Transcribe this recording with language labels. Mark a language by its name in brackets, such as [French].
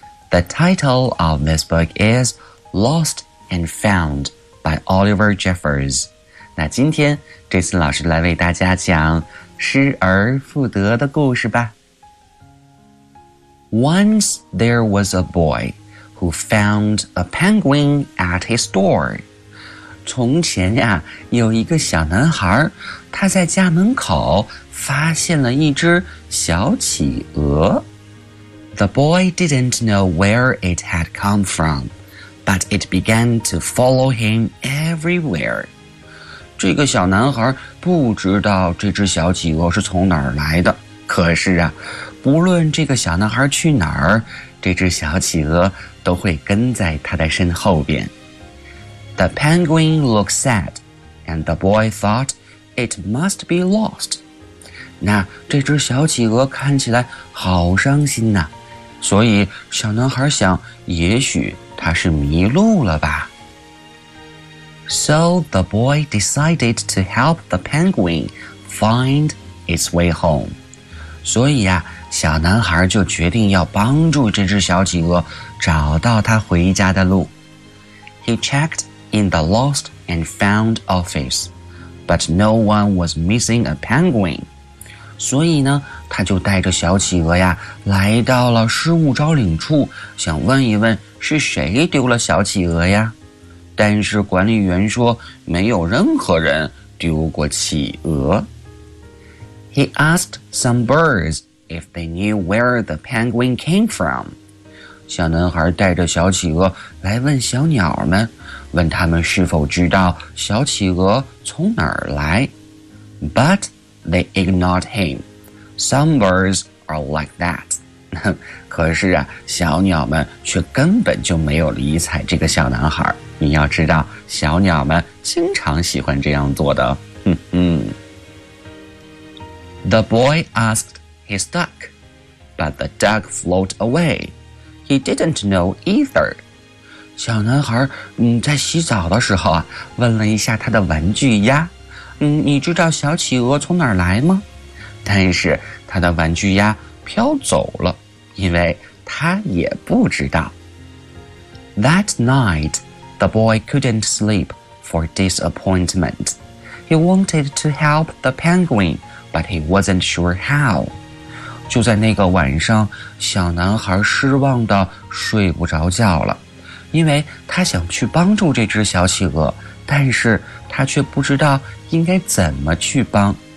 [English] The title of this book is Lost and Found by Oliver Jeffers. [Chinese] 那今天 Jason 老师来为大家讲失而复得的故事吧。 [English] Once there was a boy who found a penguin at his door. [Chinese] 从前呀，有一个小男孩，他在家门口发现了一只小企鹅。 [English] The boy didn't know where it had come from, but it began to follow him everywhere. [Chinese] 这个小男孩不知道这只小企鹅是从哪儿来的，可是啊，不论这个小男孩去哪儿，这只小企鹅都会跟在他的身后边。 [English] The penguin looked sad, and the boy thought it must be lost. [Chinese] 那这只小企鹅看起来好伤心呐，所以小男孩想，也许它是迷路了吧。 [English] So the boy decided to help the penguin find its way home. [Chinese] 所以呀，小男孩就决定要帮助这只小企鹅找到它回家的路。 [English] He checked in the lost and found office, but no one was missing a penguin. [Chinese] 所以呢，他就带着小企鹅呀，来到了失物招领处，想问一问是谁丢了小企鹅呀。但是管理员说，没有任何人丢过企鹅。 [English] He asked some birds if they knew where the penguin came from. [Chinese] 小男孩带着小企鹅来问小鸟们，问他们是否知道小企鹅从哪儿来。 [English] But they ignored him. Some birds are like that. [Chinese] 可是啊，小鸟们却根本就没有理睬这个小男孩。你要知道，小鸟们经常喜欢这样做的。 [English] The boy asked his duck, but the duck floated away. He didn't know either. [Chinese] 小男孩在洗澡的时候啊，问了一下他的玩具鸭，你知道小企鹅从哪儿来吗？但是他的玩具鸭飘走了，因为他也不知道。 [English] That night, the boy couldn't sleep for disappointment. He wanted to help the penguin, but he wasn't sure how. [Chinese] 就在那个晚上，小男孩失望地睡不着觉了，因为他想去帮助这只小企鹅，但是他却不知道应该怎么去帮。